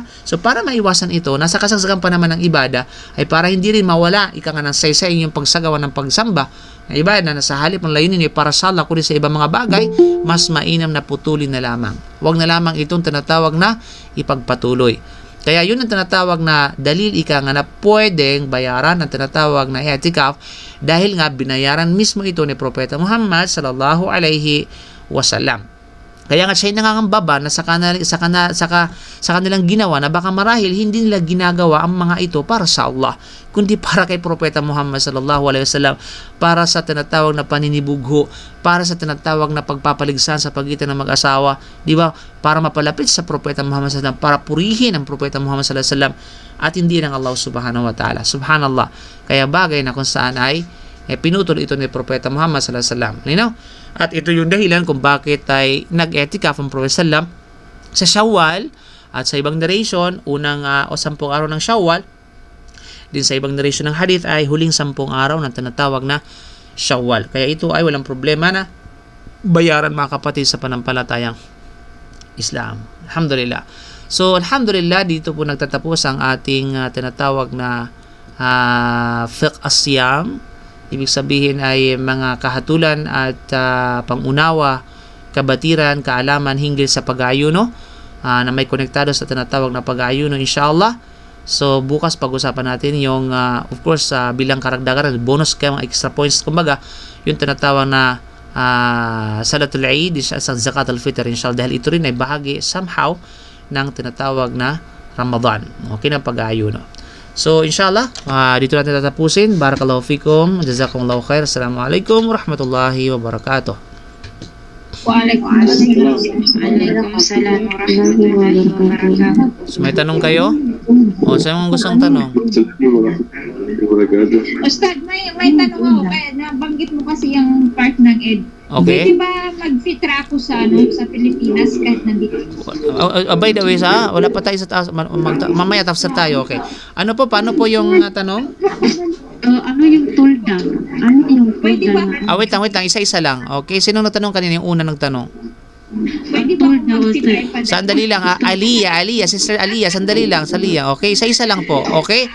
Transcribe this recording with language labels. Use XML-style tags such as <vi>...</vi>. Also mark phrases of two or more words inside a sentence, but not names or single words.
<tl>So, para maiwasan ito, nasa kasagsagan pa naman ng ibada, ay para hindi rin mawala, ng saysay yung pagsagawa ng pagsamba, na iba na nasa halip ng layunin ay para sa Allah, kundi sa ibang mga bagay, mas mainam na putulin na lamang. Huwag na lamang itong tinatawag na ipagpatuloy. Kaya yun ang tinatawag na dalil na pwedeng bayaran ang tinatawag na i'tikaf dahil nga binayaran mismo ito ni Propeta Muhammad</tl> <ar>صلى الله عليه وسلم.</ar> <tl>Kaya nga siya nangangambaba na sa kanilang ginawa na baka marahil hindi nila ginagawa ang mga ito para sa Allah, kundi para kay Propeta Muhammad</tl> <ar>صلى الله عليه وسلم,</ar> <tl>para sa tinatawag na paninibugho, para sa tinatawag na pagpapaligsan sa pagitan ng mag-asawa, di ba? Para mapalapit sa Propeta Muhammad</tl> <ar>صلى الله عليه وسلم,</ar> <tl>para purihin ang Propeta Muhammad</tl> <ar>صلى الله عليه وسلم</ar> <tl>at hindi ng Allah</tl> <ar>سبحانه وتعالى.</ar> <tl>Subhanallah. Kaya bagay na kung saan ay pinutol ito ni Propeta Muhammad</tl> <ar>صلى الله عليه وسلم.</ar> <tl>Linaw? At ito yung dahilan kung bakit ay nag-i'tikaf ang Prophet sallam sa Shawwal, at sa ibang narration, unang 10 araw ng Shawwal. Din sa ibang narration ng hadith ay huling 10 araw na tinatawag na Shawwal. Kaya ito ay walang problema na bayaran mga kapatid sa panampalatayang Islam.</tl> <ar>Alhamdulillah. So, alhamdulillah,</ar> <tl>dito po nagtatapos ang ating tinatawag na</tl> <ar>فقه الصيام.</ar> <tl>Ibig sabihin ay mga kahatulan at pangunawa, kabatiran, kaalaman hinggil sa pag-aayuno na may konektado sa tinatawag na pag-aayuno, inshallah. So, bukas pag-usapan natin yung,</tl> <en>of course,</en> <tl>bilang karagdagan, bonus kaya mga</tl> <en>extra points,</en> <tl>kumbaga, yung tinatawag na</tl> <ar>صلاة العيد,</ar> <tl>sa</tl> <ar>زكاة الفطر,</ar> <tl>inshallah, dahil ito rin ay bahagi somehow ng tinatawag na Ramadan. Okay na pag-aayuno. So, inshallah, dito natin tatapusin.</tl> <ar>بارك الله فيكم جزاكم الله خير. السلام عليكم ورحمة الله وبركاته. وعليكم السلام ورحمة الله وبركاته.</ar> <tl>So, may tanong kayo? O, saan mong gustong tanong? Ustad, may tanong ako. Kaya nabanggit mo kasi yung part ng Ed. Okay. Pwede ba mag-fitra ako sa Pilipinas kahit nandito?</tl> <en>By the way,</en> <tl>wala pa tayo sa taas. Mamaya tafsir tayo, okay. Paano po yung tanong? Ano yung tulda? Ano yung Pwede ba? Wait lang, isa-isa lang. Okay, sino nagtanong kanina? Yung una nagtanong. Pwede ba ako mag-fitra? Sandali lang, Aliyah, Sister Aliyah, sandali lang, okay, isa-isa lang po, okay?</tl>